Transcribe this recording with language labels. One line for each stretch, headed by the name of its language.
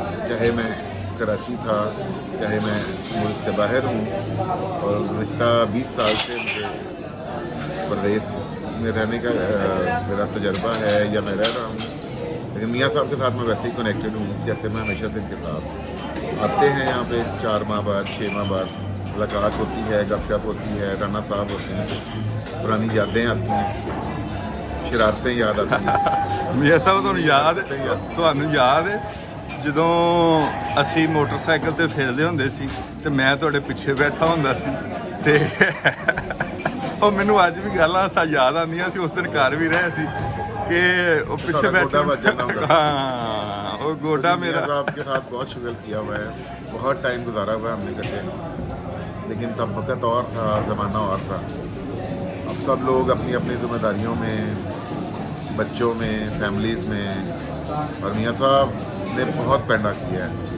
Hindi: चाहे मैं कराची था, चाहे मैं मुल्क से बाहर हूँ, और गुज़श्ता 20 साल से मुझे प्रदेश में रहने का मेरा तजर्बा है या मैं रह रहा हूँ। लेकिन मियाँ साहब के साथ मैं वैसे ही कनेक्टेड हूँ जैसे मैं हमेशा से इनके साथ आते हैं। यहाँ पे 4 माह बाद 6 माह बाद मुलाकात होती है, गपशप होती है, राना साहब होते हैं, पुरानी यादें आती हैं, शरारतें याद आती हैं।
Punjabi: मियाँ साहब ਤੁਹਾਨੂੰ ਯਾਦ ਹੈ ਜਦੋਂ ਅਸੀਂ ਮੋਟਰਸਾਈਕਲ ਤੇ ਫਿਰਦੇ ਹੁੰਦੇ ਸੀ ਤੇ ਮੈਂ ਤੁਹਾਡੇ ਪਿੱਛੇ ਬੈਠਾ ਹੁੰਦਾ ਸੀ ਤੇ ਉਹ ਮੈਨੂੰ ਅੱਜ ਵੀ ਗੱਲਾਂ ਸਾ ਯਾਦ ਆਉਂਦੀਆਂ ਸੀ। ਉਸ ਦਿਨ ਘਰ ਵੀ ਰਹੇ ਸੀ
Hindi: कि वो पीछे बैठा हाँ वो गोडा मेरा आपके साथ बहुत शुगर किया हुआ है, बहुत टाइम गुजारा हुआ है हमने इकट्ठे। लेकिन तब वक्त और था, ज़माना और था। अब सब लोग अपनी अपनी जिम्मेदारियों में, बच्चों में, फैमिलीज़ में, और मियाँ साहब ने बहुत पैंडा किया है।